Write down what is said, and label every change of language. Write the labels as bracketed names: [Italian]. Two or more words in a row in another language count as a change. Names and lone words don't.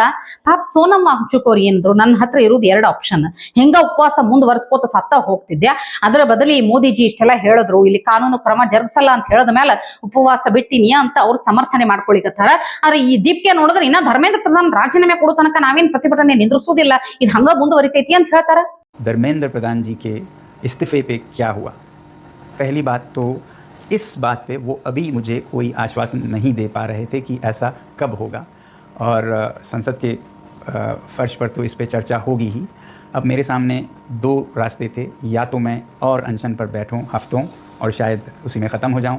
[Kannada] ಪಾಪ ಸೋನಂ ವಾಂಗ್ಚುಕ್ ಅವ್ರು ಏನಿದ್ರು, ನನ್ನ ಹತ್ರ ಇರೋದು 2 ಆಪ್ಷನ್, ಹೆಂಗ ಉಪವಾಸ ಮುಂದುವರ್ಸ್ಕೋತ ಸತ್ತ ಹೋಗ್ತಿದ್ಯಾ, ಅದರ ಬದಲಿ ಮೋದಿಜಿ ಇಷ್ಟೆಲ್ಲ ಹೇಳಿದ್ರು, ಇಲ್ಲಿ ಕಾನೂನು ಕ್ರಮ ಜರುಗಿಸಲ್ಲ ಅಂತ ಹೇಳದ ಮೇಲೆ ಉಪವಾಸ ಬಿಟ್ಟಿನಿ ಅಂತ ಅವ್ರು ಸಮರ್ಥನೆ ಮಾಡ್ಕೊಳಿಕತ್ತಾರ. ಆದ್ರೆ ಈ ದೀಪ್ಕೆ ನೋಡಿದ್ರೆ ಇನ್ನ ಧರ್ಮೇಂದ್ರ ಪ್ರಧಾನ್ ರಾಜೀನಾಮೆ ಕೊಡೋ ತನಕ ನಾವೇನ್ ಪ್ರತಿಭಟನೆ ನಿಂದ್ರಿಸೋದಿಲ್ಲ, ಇದು ಹಂಗ ಮುಂದುವರಿತೈತಿ ಅಂತ ಹೇಳ್ತಾರ. [Hindi] धर्मेंद्र प्रधान जी के इस्तीफे पे क्या हुआ? पहली बात तो इस बात पे वो अभी मुझे कोई आश्वासन नहीं दे पा रहे थे कि ऐसा कब होगा, और संसद के फर्श पर तो इस पे चर्चा होगी ही। अब मेरे सामने 2 रास्ते थे, या तो मैं और अनशन पर बैठूं हफ्तों और शायद उसी में ख़त्म हो जाऊं।